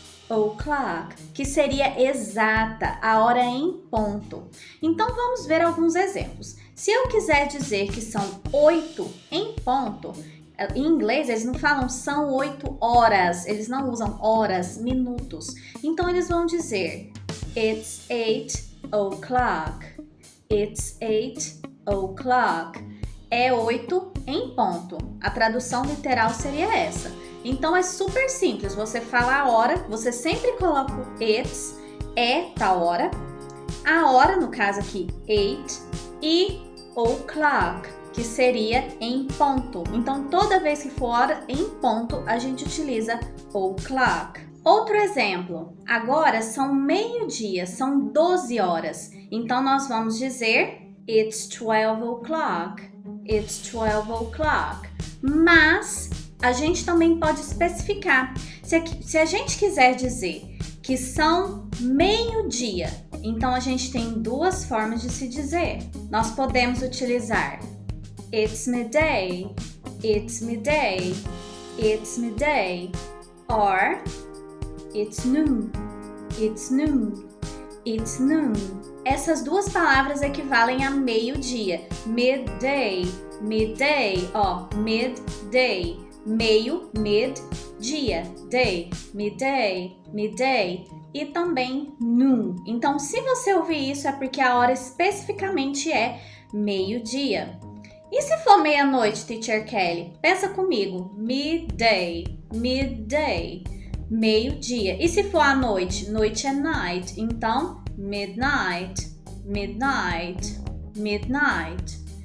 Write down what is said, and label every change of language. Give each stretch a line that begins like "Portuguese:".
Portuguese: O'clock, que seria exata, a hora em ponto. Então vamos ver alguns exemplos. Se eu quiser dizer que são 8 em ponto, em inglês eles não falam são 8 horas, eles não usam horas, minutos. Então eles vão dizer
English: it's 8 o'clock, it's 8 o'clock.
Portuguese: É 8 em ponto. A tradução literal seria essa. Então é super simples, você fala a hora, você sempre coloca o it's, é tal hora, a hora, no caso aqui, 8, e o'clock, que seria em ponto. Então toda vez que for hora em ponto, a gente utiliza o'clock. Outro exemplo, agora são meio-dia, são 12 horas. Então nós vamos dizer
English: it's 12 o'clock. It's 12 o'clock.
Portuguese: Mas a gente também pode especificar. Se a gente quiser dizer que são meio-dia, então a gente tem duas formas de se dizer. Nós podemos utilizar
English: it's midday, it's midday, it's midday, or it's noon, it's noon, it's noon.
Portuguese: Essas duas palavras equivalem a meio-dia.
English: Midday, midday, ó, midday. Meio, mid-dia, day, midday, midday.
Portuguese: E também noon. Então, se você ouvir isso, é porque a hora especificamente é meio-dia. E se for meia-noite, Teacher Kelly? Pensa comigo.
English: Midday, midday,
Portuguese: meio-dia. E se for à noite? Noite é night. Então,
English: midnight, midnight, midnight.